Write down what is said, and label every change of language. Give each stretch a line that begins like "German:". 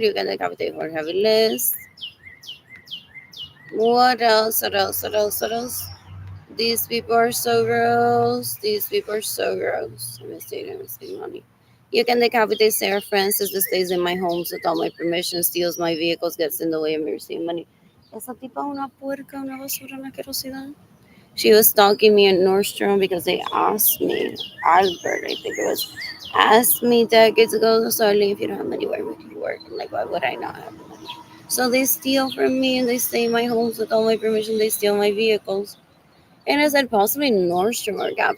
English: You can decapitate for heavy list. What else? What else? What else? What else? These people are so gross. These people are so gross. I'm mistakes money. You can decapitate Sarah Francis that stays in my homes without my permission, steals my vehicles, gets in the way of me receiving money.
Spanish: Esa tipa una puerca, una basura, una asquerosidad.
English: She was stalking me at Nordstrom because they asked me, Albert, I think it was, asked me decades ago, Starling, if you don't have money, where would you work? I'm like, why would I not have money? So they steal from me and they stay in my homes without my permission. They steal my vehicles. And I said, possibly Nordstrom or Gap.